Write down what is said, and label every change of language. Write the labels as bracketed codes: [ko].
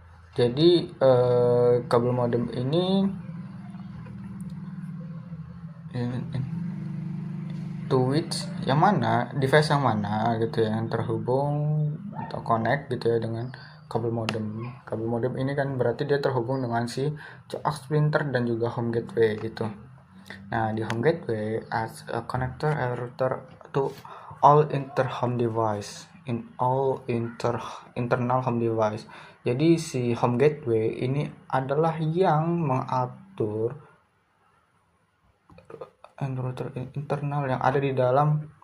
[id] Jadi kabel modem ini to which yang mana device yang mana gitu ya, yang terhubung atau connect gitu ya dengan kabel modem. Kabel modem ini kan berarti dia terhubung dengan si coax printer dan juga home gateway gitu. [en] Nah, di home gateway as a connector and router to all internal home device. [id] Jadi si home gateway ini adalah yang mengatur router internal yang ada di dalam